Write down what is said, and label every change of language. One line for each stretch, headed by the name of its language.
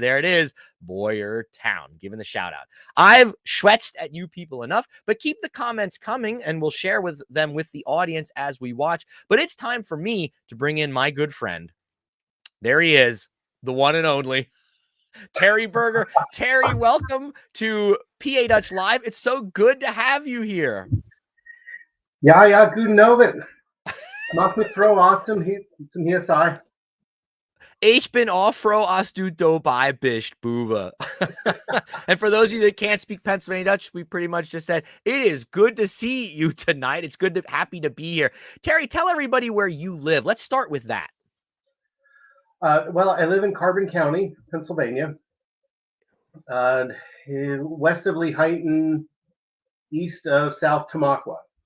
English: There it is, Boyertown, giving the shout out. I've schwätzt at you people enough, but keep the comments coming and we'll share with them with the audience as we watch. But it's time for me to bring in my good friend. There he is, the one and only Terry Berger. Terry, welcome to PA Dutch Live. It's so good to have you here.
Pennsylvania German: Ja, guten Abend. Es macht mich froh, zum hier sein. Ich bin auch froh, als du dabei bist, Bube.
English: And for those of you that can't speak Pennsylvania Dutch, we pretty much just said, it is good to see you tonight. It's happy to be here. Terry, tell everybody where you live. Let's start with that. Well, I live in Carbon County, Pennsylvania, west of Lehighton, east of South Tamaqua.